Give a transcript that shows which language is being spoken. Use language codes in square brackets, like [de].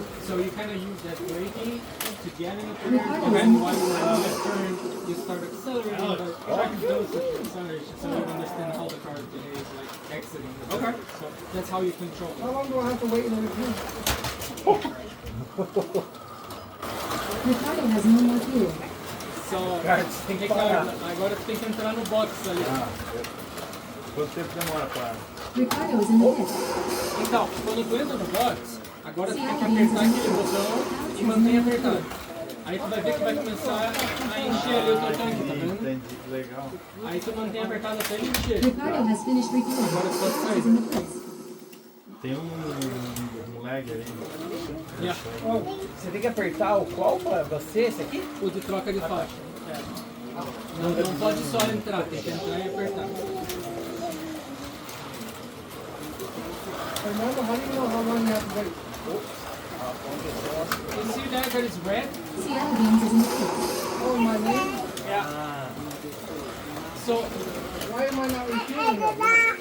[en] So you kind of use that braking to get in the turn, and then while you're in the turn, you start accelerating, but track goes with the acceleration, so you understand how the car behaves, like exiting the turn. Okay. So that's how you control it. How long do I have to wait in the review? Ricardo has no more fuel. [pt] So, Ricardo, agora tem que entrar no box ali. Quanto tempo demora pra... [en] Ricardo is in the pit. [pt] Então, quando tu entra no box, agora tu tem que apertar aquele botão e manter apertado. Aí tu vai ver que vai começar a encher ali o teu tanque, tá vendo? Entendi, legal. Aí tu mantém apertado até ele encher. [en] Ricardo has finished refueling. [pt] Agora tu pode [en] Alex is [pt] sair. [en] in the pit. [pt] Tem um lag ali. [en] Yeah. [pt] Você tem que apertar o qual pra você, esse aqui? O de troca de faixa. Não pode só entrar, tem que entrar e apertar. [en] Fernando, how do you know how long you have to wait? You see that is red? Seattle Games is in the pit. Oh, my name? Yeah. So Why am I not refueling that?